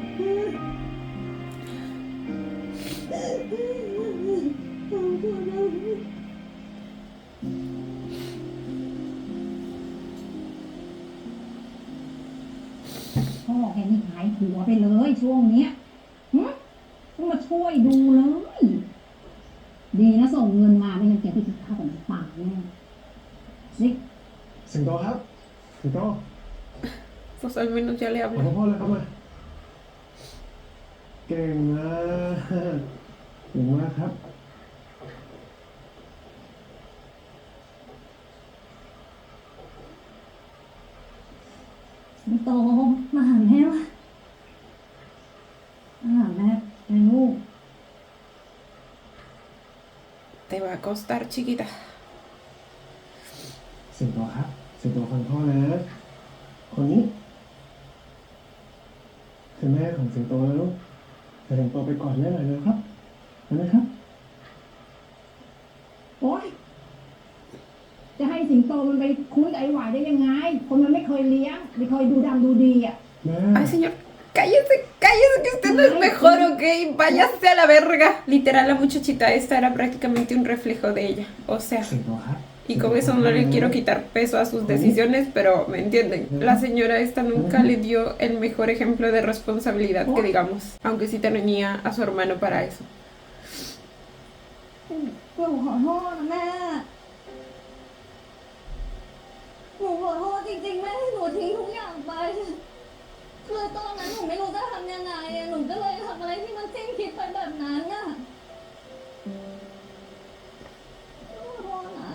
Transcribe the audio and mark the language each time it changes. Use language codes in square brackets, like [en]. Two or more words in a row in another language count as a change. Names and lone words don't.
[th] พ่อแกนี่หายหัวไปเลยช่วงเนี้ยต้องมาช่วยดูเลย ดีนะส่งเงินมาไม่งั้นแกไปกินข้าวกับป่าแน่ซิก สิงโตครับสิงโต [es] pues al menos ya le [th] ขอ [es] hablo. [th] พ่อเลยครับมาเก่งมากเก่งมากครับ สิงโตมาหาแม่วะมาหาแม่ลูก [es] Te va a costar, chiquita. [th] สิงโตครับสิงโตฟังพ่อนะคนนี้คือแม่ของสิงโตนะลูกแต่สิงโตไปกอดแม่หน่อยนะครับเห็นไหมครับ โอ๊ยจะให้สิงโตมันไปคุยกับไอ้หวายได้ยังไง คนมันไม่เคยเลี้ยงไม่เคยดูดำดูดีอ่ะ แม่ [es] Ay, señor, cállese, cállese, que usted no es mejor, ¿ok? Váyase a la verga. Literal, la muchachita esta era prácticamente un reflejo de ella. O sea, [th] สิงโตครับ [es] y con eso no le quiero quitar peso a sus decisiones, pero me entienden. La señora esta nunca le dio el mejor ejemplo de responsabilidad que digamos, aunque sí tenía a su hermano para eso. [th] หนูขอโทษนะแม่หนูขอโทษจริงๆแม่ที่หนูทิ้งทุกอย่างไปคือตอนนั้นหนูไม่รู้จะทำยังไงอะหนูก็เลยทำอะไรที่มันสิ้นคิดไปแบบนั้นน่ะขอโทษนะ